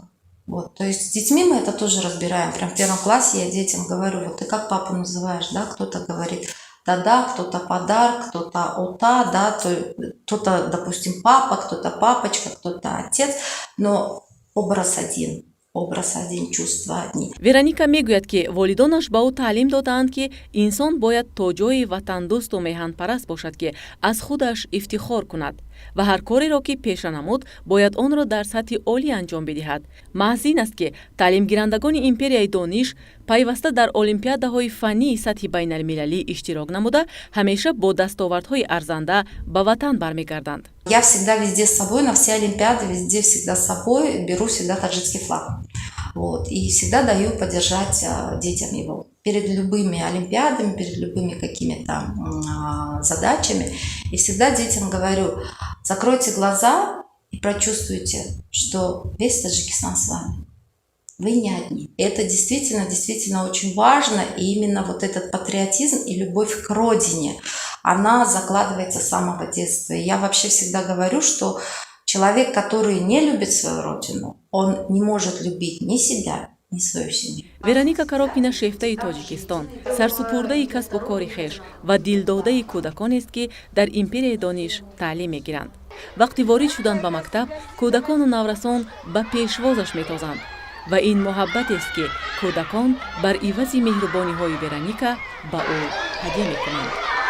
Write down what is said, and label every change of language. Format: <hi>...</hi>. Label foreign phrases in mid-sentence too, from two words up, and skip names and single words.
<ru>Вот, то есть с детьми мы это тоже разбираем. Прям в 1 классе я детям говорю: вот ты как папу называешь, да? Кто-то говорит да, кто-то подарок, кто-то ота, да, кто-то, допустим, папа, кто-то папочка, кто-то отец, но образ один, чувства одни.</ru> <tg>Вероника мегӯяд ки волидонаш ба ӯ таълим додаанд ки инсон бояд то ҷои ватандӯсту меҳанпараст бошад ки аз худаш ифтихор кунад ва ҳар кореро ки пеша намуд, бояд онро дар сатҳи олӣ анҷом бидиҳад. маҳз ин аст ки таълимгирандагони империяи дониш пайваста дар олимпиадаҳои фаннии сатҳи байналмилалӣ иштирок намуда, ҳамеша бо дастовардҳои арзанда ба ватан бармегарданд.</tg> <ru>Я всегда везде с собой, на все олимпиады, везде всегда с собой беру всегда таджикский флаг. Вот. И всегда даю поддержать детям его. Перед любыми олимпиадами, перед любыми какими-то задачами. И всегда детям говорю, закройте глаза и прочувствуйте, что весь Таджикистан с вами. Вы не одни. Это действительно очень важно. И именно вот этот патриотизм и любовь к родине, она закладывается с самого детства. И я вообще всегда говорю, что человек, который не любит свою родину, он не может любить ни себя, ни свою семью.</ru> <tg>вероника каропина шефтаи тоҷикистон сарсупурдаи касбу кори хеш ва дилдодаи кӯдаконест ки дар империяи дониш таълим мегиранд. вақти ворид шуданд ба мактаб, кӯдакону наврасон ба пешвозаш метозанд ва ин муҳаббатест ки кӯдакон бар ивази меҳрубониҳои вероника ба ӯ ҳадия мекунанд.</tg>